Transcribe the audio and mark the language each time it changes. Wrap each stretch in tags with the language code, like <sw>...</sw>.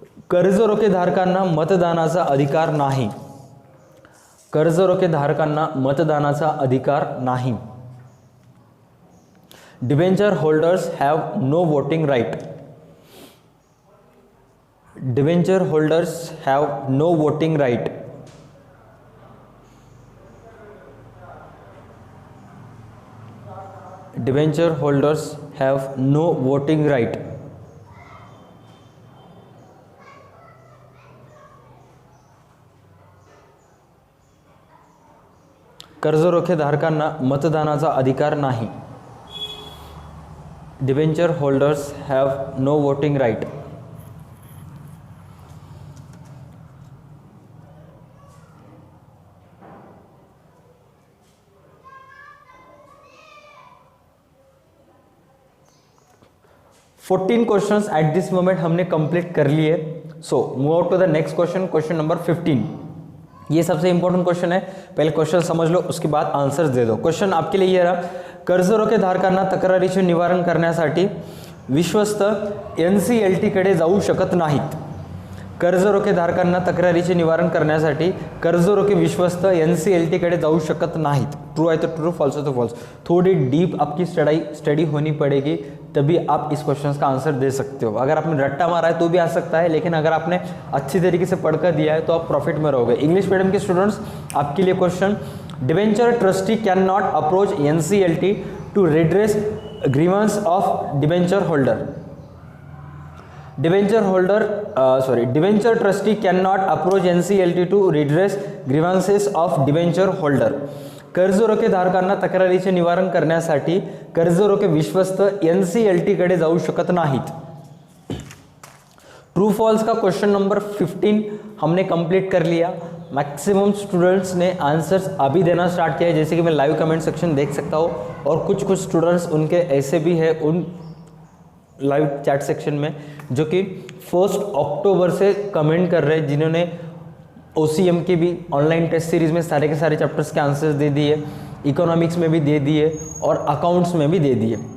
<mr>कर्ज रोखेधारकांना मतदानाचा अधिकार नाही. कर्ज रोखेधारकांना मतदानाचा अधिकार नाही.</mr> <en>Debenture holders have no voting right. Debenture holders have no voting right. Debenture holders have no voting right.</en> <mr>कर्ज रोखेधारकांना मतदानाचा अधिकार नाही.</mr> <en>Debenture holders have no voting right. Fourteen questions at this moment</en> <hi>हमने कंप्लीट कर लिए.</hi> <en>So move out to the next question, question number 15.</en> <hi>ये सबसे important question है, पहले क्वेश्चन समझ लो उसके बाद आंसर दे दो. क्वेश्चन आपके लिए ये रहा.</hi> <mr>कर्ज रोखेधारकांना तक्रारीचे निवारण करण्यासाठी विश्वस्त NCLT कडे जाऊ शकत नाहीत. कर्ज रोखेधारकांना तक्रारीचे निवारण करण्यासाठी कर्ज रोखे विश्वस्त NCLT कडे जाऊ शकत नाहीत.</mr> <hi>ट्रू है तो ट्रू, फॉल्स है तो फॉल्स. थोड़ी डीप आपकी स्टडी होनी पड़ेगी तभी आप इस क्वेश्चन का आंसर दे सकते हो। अगर आपने रट्टा मारा है तो भी आ सकता है, लेकिन अगर आपने अच्छी तरीके से पढ़कर दिया है तो आप प्रॉफिट में रहोगे। इंग्लिश मीडियम के स्टूडेंट्स आपके लिए question,</hi> <en>Debenture trustee can not approach NCLT to redress grievance of debenture holder. Debenture trustee can not approach NCLT to redress grievances of debenture holder.</en> <mr>कर्ज रोखे धारकांना तक्रारीचे निवारण करण्यासाठी कर्ज रोखे विश्वस्त NCLT कडे जाऊ शकत नाहीत।</mr> <hi>ट्रू फॉल्स का क्वेश्चन नंबर 15 हमने कंप्लीट कर लिया। मैक्सिमम स्टूडेंट्स ने आंसर्स अभी देना स्टार्ट किया है, जैसे कि मैं लाइव कमेंट सेक्शन देख सकता हूँ, और कुछ स्टूडेंट्स उनके ऐसे भी है उन लाइव चैट सेक्शन में जो कि 1 अक्टूबर से कमेंट कर रहे हैं, जिन्होंने OCM के भी ऑनलाइन टेस्ट सीरीज में सारे के सारे चैप्टर्स के आंसर्स दे दिए, इकोनॉमिक्स में भी दे दिए और अकाउंट्स में भी दे दिए।</hi>